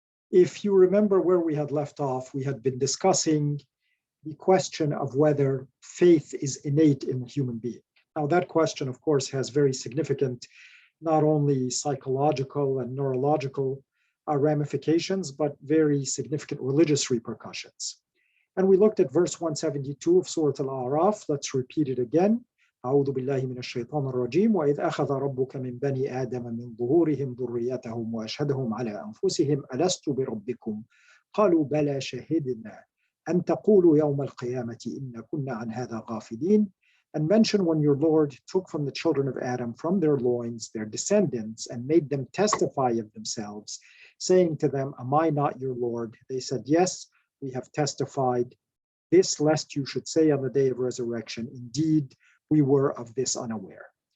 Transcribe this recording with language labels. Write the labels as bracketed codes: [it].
[en] If you remember where we had left off, we had been discussing the question of whether faith is innate in the human being. Now that question, of course, has very significant, not only psychological and neurological ramifications, but very significant religious repercussions. And we looked at verse 172 of Surah Al-A'raf. Let's repeat it again. [ar] أعوذ بالله من الشيطان الرجيم وإذ أخذ ربك من بني آدم من ظهورهم ذريتهم وأشهدهم على أنفسهم ألست بربكم قالوا بلى شهدنا أن تقولوا يوم القيامة إنا كنا عن هذا غافلين. [en] And mention when your Lord took from the children of Adam from their loins their descendants and made them testify of themselves, saying to them, am I not your Lord? They said, yes, we have testified this, lest you should say on the day of resurrection, indeed, we were of this unaware.